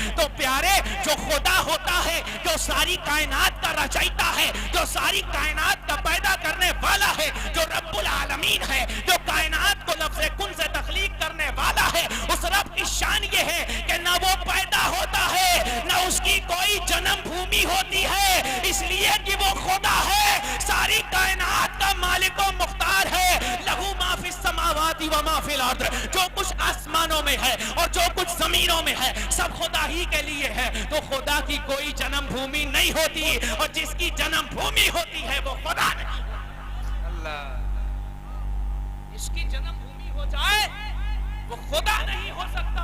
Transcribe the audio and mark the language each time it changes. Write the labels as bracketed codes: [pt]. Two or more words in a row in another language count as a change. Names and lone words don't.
[ur] تو پیارے, جو خدا ہوتا ہے, جو ساری کائنات کا رچائتا ہے, جو ساری کائنات کا پیدا کرنے والا ہے, جو رب العالمین ہے, جو کائنات کو لفظ کن سے تخلیق کرنے والا ہے, اس رب کی شان یہ ہے کہ نہ وہ پیدا ہوتا ہے نہ اس کی کوئی جنم بھومی ہوتی ہے, اس لیے کہ وہ خدا ہے, ساری کائنات کا مالک و مختار ہے. [ar] لہو ما فی السماوات و ما فی الارض, [ur] جو کچھ آسمانوں میں ہے اور جو کچھ زمینوں میں ہے سب خدا ہی کے لیے ہے. تو خدا کی کوئی جنم بھومی نہیں ہوتی, اور جس کی جنم بھومی ہوتی ہے وہ خدا نہیں. اللہ جس کی جنم بھومی ہو جائے وہ خدا نہیں ہو سکتا،